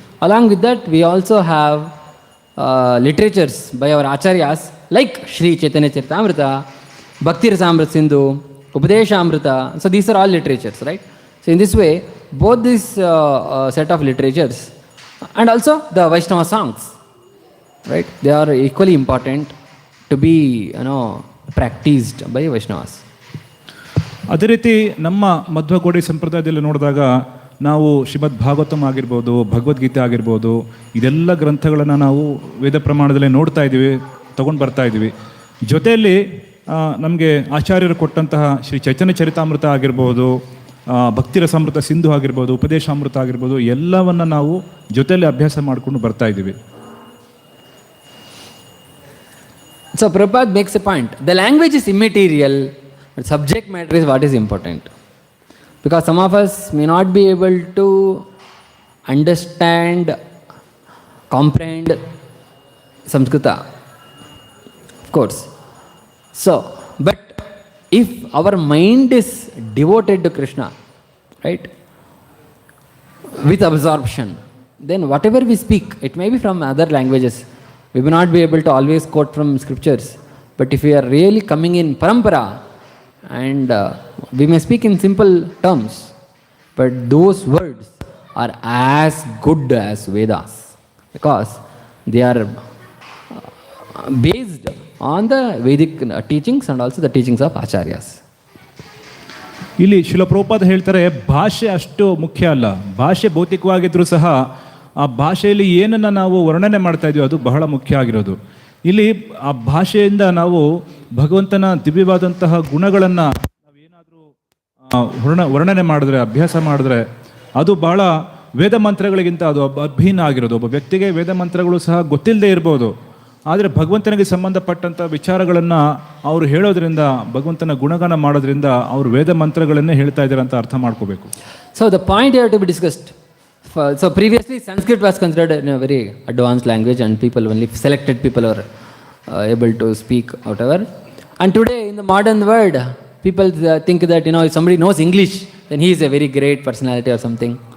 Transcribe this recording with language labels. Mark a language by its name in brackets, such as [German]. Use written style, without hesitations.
[English] Along with that, we also have literatures by our acharyas like Shri Chaitanya Charitamrita, Bhakti Rasamrita Sindhu, Upadeshamrita. So these are all literatures, right? So in this way, both this set of literatures and also the Vaishnava songs, right? They are equally important to be, practiced by Vaishnavas. [Kannada] ಅದೇ ರೀತಿ ನಮ್ಮ ಮಧ್ವಕೋಡಿ ಸಂಪ್ರದಾಯದಲ್ಲಿ ನೋಡಿದಾಗ ನಾವು ಶ್ರೀಮದ್ ಭಾಗವತಂ ಆಗಿರ್ಬೋದು, ಭಗವದ್ಗೀತೆ ಆಗಿರ್ಬೋದು, ಇದೆಲ್ಲ ಗ್ರಂಥಗಳನ್ನು ನಾವು ವೇದ ಪ್ರಮಾಣದಲ್ಲೇ ನೋಡ್ತಾ ಇದ್ದೀವಿ, ತೊಗೊಂಡು ಬರ್ತಾ ಇದ್ದೀವಿ. ಜೊತೆಯಲ್ಲಿ ನಮಗೆ ಆಚಾರ್ಯರು ಕೊಟ್ಟಂತಹ ಶ್ರೀ ಚೈತನ್ಯ ಚರಿತಾಮೃತ ಆಗಿರ್ಬೋದು, ಭಕ್ತಿ ರಸಾಮೃತ ಸಿಂಧು ಆಗಿರ್ಬೋದು, ಉಪದೇಶಾಮೃತ ಆಗಿರ್ಬೋದು, ಎಲ್ಲವನ್ನು ನಾವು ಜೊತೆಯಲ್ಲಿ ಅಭ್ಯಾಸ ಮಾಡಿಕೊಂಡು ಬರ್ತಾ ಇದ್ದೀವಿ. [English] So Prabhupada makes a point. The language is immaterial, but subject matter is what is important. Because some of us may not be able to understand, comprehend Samskrita, of course. So, but if our mind is devoted to Krishna, right, with absorption, then whatever we speak, it may be from other languages. We may not be able to always quote from scriptures, but if we are really coming in parampara, and we may speak in simple terms, but those words are as good as Vedas, because they are based on the Vedic teachings and also the teachings of Acharyas. [Kannada] ಇಲ್ಲಿ ಶಿಲ ಪ್ರಭುಪಾದ ಹೇಳ್ತಾರೆ, ಭಾಷೆ ಅಷ್ಟು ಮುಖ್ಯ ಅಲ್ಲ. ಭಾಷೆ ಭೌತಿಕವಾಗಿದ್ರೂ ಸಹ ಆ ಭಾಷೆಯಲ್ಲಿ ಏನನ್ನು ನಾವು ವರ್ಣನೆ ಮಾಡ್ತಾ ಇದೀವಿ ಅದು ಬಹಳ ಮುಖ್ಯ ಆಗಿರೋದು. ಇಲ್ಲಿ ಆ ಭಾಷೆಯಿಂದ ನಾವು ಭಗವಂತನ ದಿವ್ಯವಾದಂತಹ ಗುಣಗಳನ್ನು ನಾವೇನಾದರೂ ವರ್ಣನೆ ಮಾಡಿದ್ರೆ, ಅಭ್ಯಾಸ ಮಾಡಿದ್ರೆ, ಅದು ಬಹಳ ವೇದ ಮಂತ್ರಗಳಿಗಿಂತ ಅದು ಅಭಿನ್ನ ಆಗಿರೋದು. ಒಬ್ಬ ವ್ಯಕ್ತಿಗೆ ವೇದ ಮಂತ್ರಗಳು ಸಹ ಗೊತ್ತಿಲ್ಲದೆ ಇರ್ಬೋದು, ಆದರೆ ಭಗವಂತನಿಗೆ ಸಂಬಂಧಪಟ್ಟಂಥ ವಿಚಾರಗಳನ್ನು ಅವರು ಹೇಳೋದ್ರಿಂದ, ಭಗವಂತನ ಗುಣಗಾನ ಮಾಡೋದ್ರಿಂದ ಅವರು ವೇದ ಮಂತ್ರಗಳನ್ನೇ ಹೇಳ್ತಾ ಇದ್ದಾರೆ ಅಂತ ಅರ್ಥ ಮಾಡ್ಕೋಬೇಕು. [English] So the point have to be discussed. So previously Sanskrit was considered a very advanced language and people, only selected people are able to speak whatever. And today in the modern world, people think that if somebody knows English, then he is a very great personality or something.